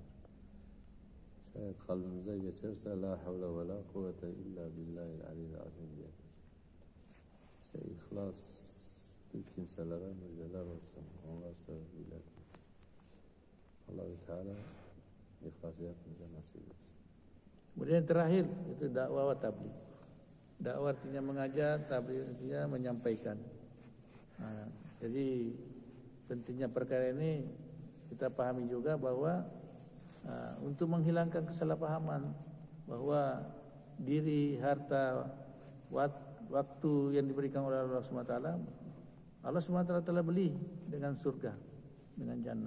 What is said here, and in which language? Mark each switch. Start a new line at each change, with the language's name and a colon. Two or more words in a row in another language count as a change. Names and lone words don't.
Turkish: Şayet kalbimize geçerse
Arabic: لا حول ولا قوة إلا بالله العلي العظيم
Turkish: diye. İşte ihlas bu kimselere müjdeler olsun. Onlar sebebiyle Allah-u Teala ihlası hepimize nasip etsin.
Indonesian: Kemudian yang terakhir itu
Arabic: دعوة وتبليغ.
Indonesian: Dakwah artinya mengajar, tabligh artinya menyampaikan. Nah, jadi pentingnya perkara ini kita pahami juga bahwa untuk menghilangkan kesalahpahaman bahwa diri, harta, waktu yang diberikan oleh Allah SWT, Allah SWT telah beli dengan surga, dengan jannah.